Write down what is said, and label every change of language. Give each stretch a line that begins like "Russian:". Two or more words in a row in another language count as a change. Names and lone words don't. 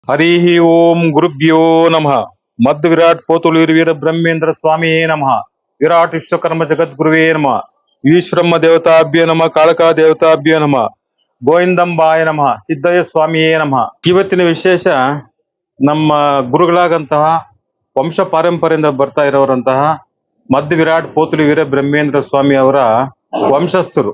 Telugu: హరి ఓం గురుభ్యో నమ. మద్ విరాట్ పోతులూరి వీర బ్రహ్మేంద్ర స్వామి నమ.
Kannada: విరాట్ విశ్వకర్మ ಜಗದ್ಗುರುವೇ ನಮ. ಈಶ್ವರಮ್ಮ ದೇವತಾಭ್ಯೋ ನಮ. ಕಾಳಕಾ ದೇವತಾಭ್ಯೋ ನಮ. ಗೋವಿಂದಂಬಾಯ ನಮ. ಸಿದ್ದಯ್ಯ ಸ್ವಾಮಿಯೇ ನಮ. ಇವತ್ತಿನ ವಿಶೇಷ ನಮ್ಮ ಗುರುಗಳಾಗಂತಹ ವಂಶ ಪಾರಂಪರ್ಯದಿಂದ ಬರ್ತಾ ಇರೋರಂತಹ ಮದ್ ವಿರಾಟ್ ಪೋತುಲಿ ವೀರ ಬ್ರಹ್ಮೇಂದ್ರ ಸ್ವಾಮಿ ಅವರ ವಂಶಸ್ಥರು.